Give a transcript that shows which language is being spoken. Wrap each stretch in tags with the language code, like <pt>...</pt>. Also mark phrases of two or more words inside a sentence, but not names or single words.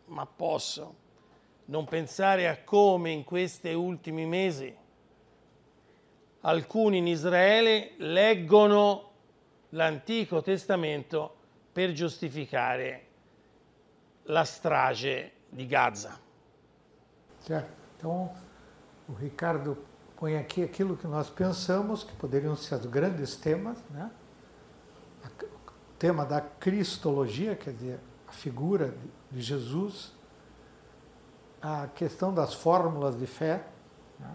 <it>non pensare a come in questi ultimi mesi alcuni in Israele leggono l'Antico Testamento per giustificare la strage di Gaza.</it> <pt>Certo. Então, o Ricardo põe aqui aquilo que nós pensamos que poderiam ser os grandes temas, né? O tema da cristologia, quer dizer, a figura de Jesus, a questão das fórmulas de fé, né?</pt>